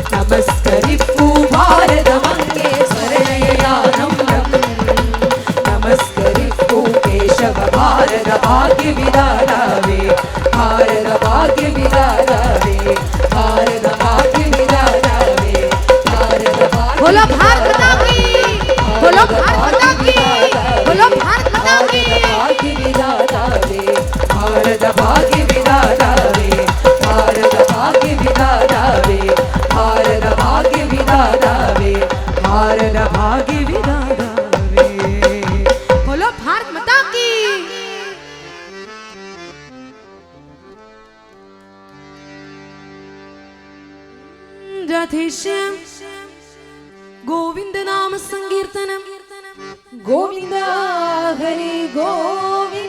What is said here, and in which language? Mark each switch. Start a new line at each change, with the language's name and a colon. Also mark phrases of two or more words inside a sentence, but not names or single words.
Malayalam: നമസ്കരിപ്പൂ ഭാരതമങ്ങേ സ്മരണയാനം നമസ്കരിപ്പൂ കേശവ ഭാരത ഭാഗ്യവിധാതാവേ ഭാരത ഭാഗ്യവിധാതാവേ ഭാരത ഭാഗ്യവിധാതാവേ ഭാരത
Hindi: बोलो भारत माता की बोलो भारत माता की बोलो भारत माता की
Malayalam: ഭാഗ്യവിധാതാവേ ഭാരത ഭാഗ്യവിധാതാവേ ഭാരത ഭാഗ്യവിധാതാവേ ഭാരത ഭാഗ്യവിധാതാവേ ഭാരത ഭാഗ്യവിധാതാവേ
Hindi: बोलो भारत माता की
Malayalam: രാധേശ്യാം ഗോവിന്ദ നാമ സങ്കീർത്തനം ഗോവിന്ദ ഹരി ഗോവിന്ദ